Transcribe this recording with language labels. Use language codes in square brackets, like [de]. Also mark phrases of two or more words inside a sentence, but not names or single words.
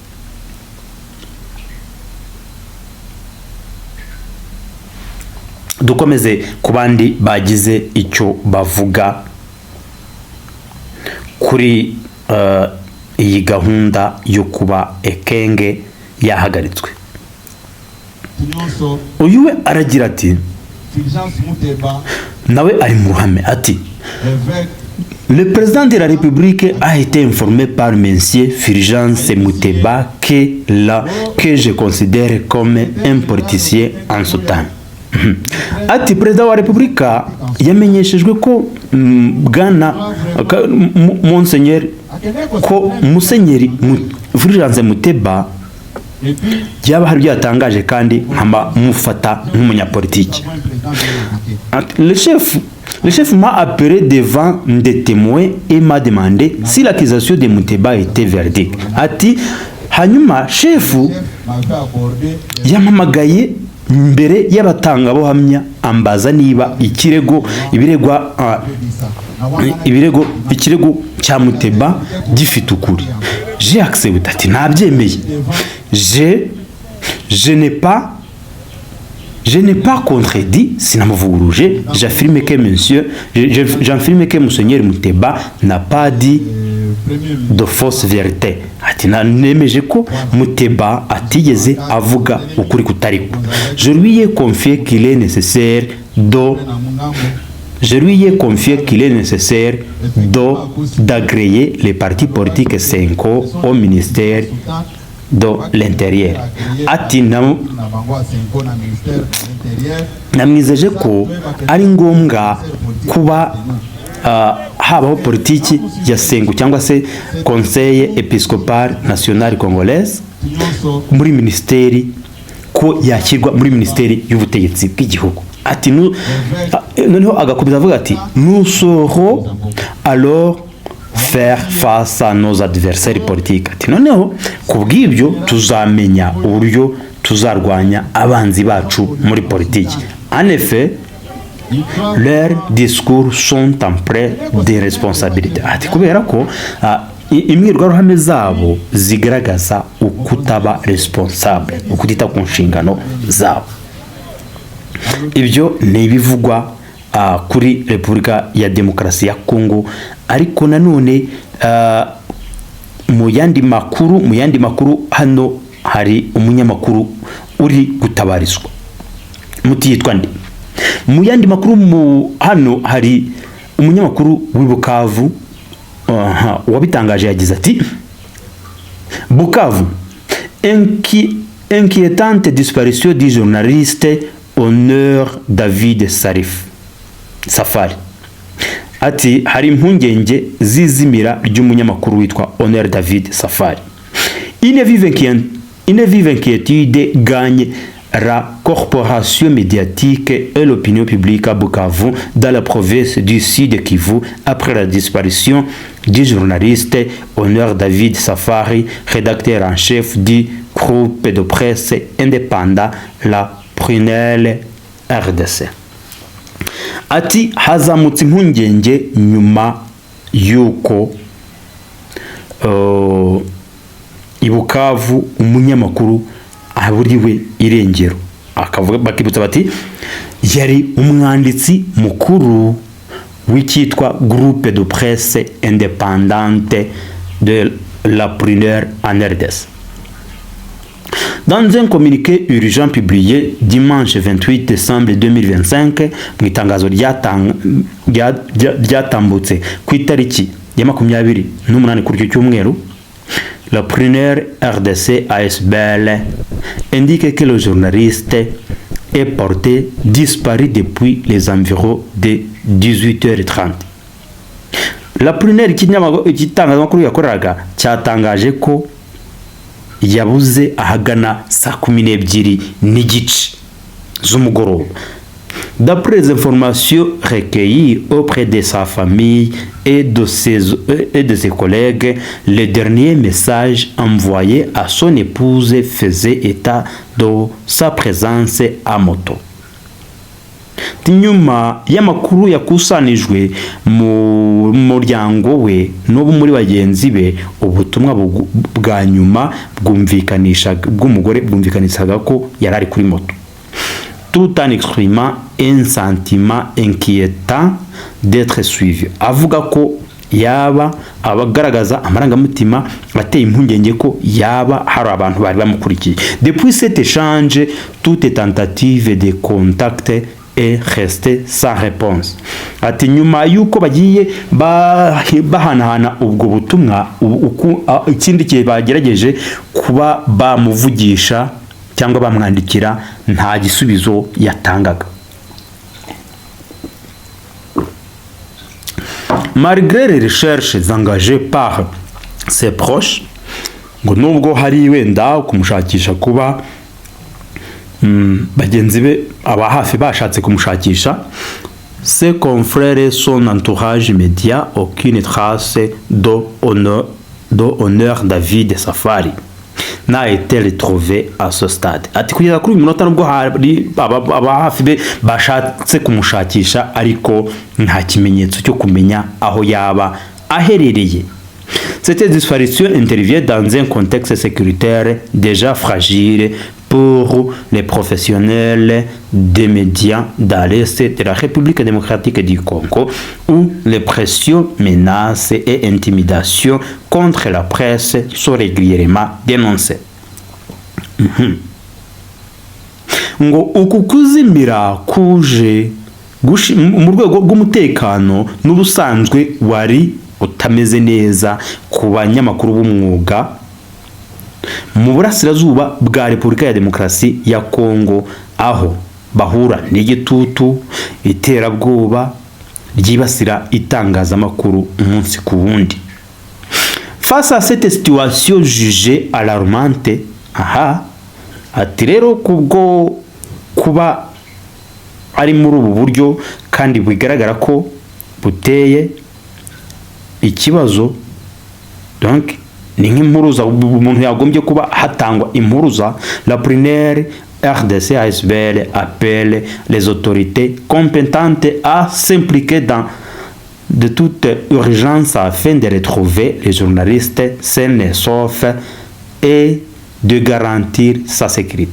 [rw] Dukomeze ku bandi bagize icyo bavuga kuri iyi gahunda yo kuba Ekenge yahagaritswe. Uyu we aragira ati nawe ari mu ruhame ati [fr] le président de la République a été informé par monsieur Fulgence Muteba que je considère comme un politicien en soutane. [rw] Ati perezida wa Repubulika yamenyeshejwe ko bwana Monseigneur ko Musenyeri Fulgence Muteba yaba hari byatangaje kandi mufata nk'umunyapolitiki. [fr] Le chef m'a appelé devant des témoins et m'a demandé si l'accusation de Muteba était véridique. [rw] Ati hanyuma chefu yamamagaye mbere y'abatangabuhamya ambaza niba ikirego cya Muteba gifite ukuri. [fr] J'ai accepté [rw] ati nabyemeye. [fr] Je n'ai pas contredit sinamuvuguruje. J'affirme que Monseigneur Muteba n'a pas dit de fausse vérité. [rw] Ati nemeje ko Muteba atigeze avuga ukuri kutariko. [fr] Je lui ai confié qu'il est nécessaire d'agréer les partis politiques 5 au ministère de l'Intérieur. [rw] Ati namwizeje ko ari ngombwa kuba habaho politiki ya Sengo cyangwa se Conseil Episcopal National Congolais muri ministeri ko yakirwa muri ministeri y'ubutegetsi bw'igihugu. Ati noneho agakomeza avuga ati [fr] nous saurons alors faire face à nos adversaires politiques. [rw] Ati noneho kubw'ibyo tuzamenya uburyo tuzarwanya abanzi bacu muri politiki. [fr] En effet, leurs discours sont empreints de responsabilité. [rw] Ati kubera ko imbwirwaruhame zabo zigaragaza ukutaba responsable, ukutita ku nshingano zabo. Ibyo ni ibivugwa kuri Repubulika ya Demokarasi ya Kongo. Ariko nanone mu yandi makuru hano hari umunyamakuru uri gutabarizwa mutiyitwa ndi. Mu yandi makuru hano hari umunyamakuru w'Ibukavu wabitangaje yagize ati Bukavu [fr] inquiétante disparition du journaliste [rw] Honneur David Safari. Ati hari impungenge z'izimira ry'umunyamakuru witwa Honneur David Safari. [fr] Une vive inquiétude gagne la corporation médiatique et l'opinion publique à Bukavu dans la province du Sud Kivu après la disparition du journaliste Honneur David Safari, rédacteur en chef du groupe de presse indépendant La Prunelle RDC. [rw] Ati hazamutse impungenge nyuma yuko i Bukavu umunyamakuru aburiwe irengero, akavuga bakibutsa bati yari umwanditsi mukuru w'icyitwa [fr] groupe de presse indépendante de La Prunelle en RDC. Dans un communiqué urgent publié dimanche 28 décembre 2025 [rw] mu itangazo ryatambutse ku itariki ya 28 kuri icyo cyumweru, [fr] La Prunelle RDC ASBL indique que le journaliste est porté disparu depuis les environs de 18h30. [rw] La Prunelle igitangazamakuru yakoraga cyatangaje ko yabuze ahagana saa 12:30 z'umugoroba. [fr] D'après les informations recueillies auprès de sa famille et de ses collègues, le dernier message envoyé à son épouse faisait état de sa présence à moto. [rw] Nyuma y'amakuru yakusanijwe mu muryango we no muri bagenzi be, ubutumwa bwa nyuma bw'umugore bwumvikanishaga ko yari ari kuri moto, [fr] tout en exprimant un sentiment inquiétant d'être suivi. [rw] Avuga ko yaba abagaragaza amarangamutima ateye impungenge ko yaba hari abantu bari bamukurikiye. [fr] Depuis cet échange, toute tentative de contact est restée sans réponse. [rw] Ati nyuma yuko bagiye bahanahana ubwo butumwa, ikindi gihe bagerageje kuba bamuvugisha cyangwa bamwandikira, nta gisubizo yatangaga. [fr] Malgré les recherches engagées par ses proches, [rw] ngo nubwo hari wenda kumushakisha kuba bagenzi be aba hafi bashatse kumushakisha, [fr] ses confrères et son entourage immédiat, aucune trace d'Honneur David Safari n'a été retrouvé à ce stade. [rw] Ati kugeza kuri uyu munota nubwo hari aba hafi be bashatse kumushakisha, ariko nta kimenyetso cyo kumenya aho yaba aherereye. [fr] Cette disparition intervient dans un contexte sécuritaire déjà fragile pour les professionnels des médias dans l'Est de la République démocratique du Congo, où les pressions, menaces et intimidations contre la presse sont régulièrement dénoncées. [rw] Ngo uku kuzimira kuje mu rwego rw'umutekano n'ubusanzwe wari utameze neza ku banyamakuru b'umwuga mu burasirazuba bwa Repubulika ya Demokarasi ya Kongo, aho bahura n'igitutu, iterabwoba ryibasira itangazamakuru umunsi ku wundi. [fr] Face à cette situation jugée alarmante, [rw] ati rero kubwo kuba ari muri ubu buryo kandi bigaragara ko buteye ikibazo, donc ni nk'impuruza umuntu yagombye kuba hatangwa impuruza, [fr] La Prunelle RDC ASBL appelle les autorités compétentes à s'impliquer dans de toute urgence afin de retrouver les journalistes sains et saufs et de garantir sa sécurité.